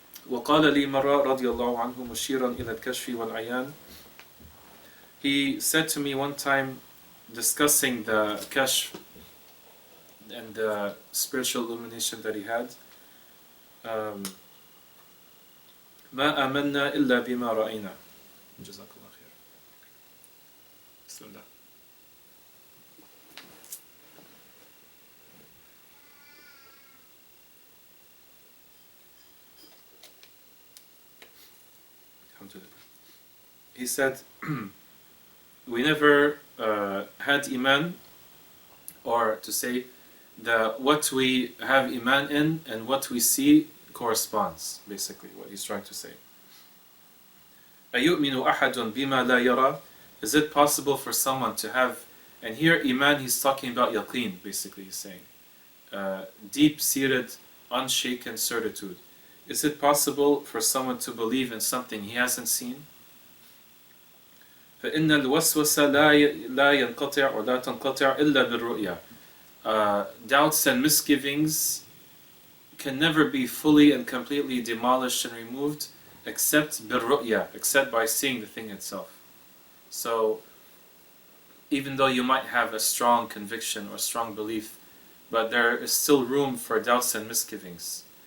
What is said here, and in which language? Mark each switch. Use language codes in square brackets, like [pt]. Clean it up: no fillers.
[ar] وقال لي مرة رضي الله عنه مشيرا إلى الكشف والعيان. [en] He said to me one time, discussing the kashf and the spiritual illumination that he had, [ar] ما آمنا إلا بما رأينا. جزاك الله خير. بسم الله. [en] He said, we never had iman, or to say that what we have iman in and what we see corresponds, basically what he's trying to say. [ar] أَيُؤْمِنُ أَحَدٌ بِمَا لَا يَرَى. [en] Is it possible for someone to have, and here iman he's talking about yaqeen, basically he's saying, deep-seated, unshaken certitude. Is it possible for someone to believe in something he hasn't seen? [ar] فإن الوسوسة لا ينقطع ولا تنقطع إلا بالرؤية. [en] Doubts and misgivings can never be fully and completely demolished and removed except بالرؤية, except by seeing the thing itself. So even though you might have a strong conviction or strong belief, but there is still room for doubts and misgivings.